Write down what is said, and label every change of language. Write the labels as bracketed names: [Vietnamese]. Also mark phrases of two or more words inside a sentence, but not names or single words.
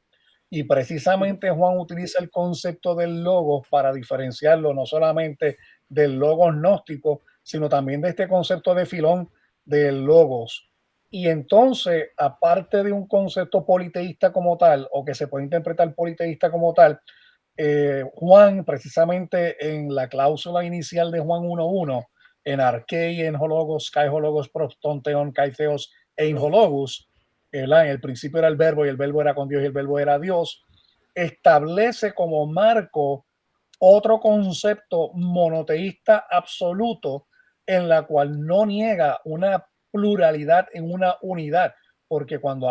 [Spanish] Y precisamente Juan utiliza el concepto del logos para diferenciarlo no solamente del logos gnóstico, sino también de este concepto de Filón del logos. Y entonces, aparte de un concepto politeísta como tal, o que se puede interpretar politeísta como tal, Juan, precisamente en la cláusula inicial de Juan 1.1, [Greek] ἐν ἀρχῇ ἦν ὁ λόγος καὶ ὁ λόγος πρὸς τὸν θεόν καὶ θεὸς ἦν ὁ λόγος, [Spanish] en el principio era el verbo y el verbo era con Dios y el verbo era Dios, establece como marco otro concepto monoteísta absoluto en la cual no niega una pluralidad en una unidad, porque cuando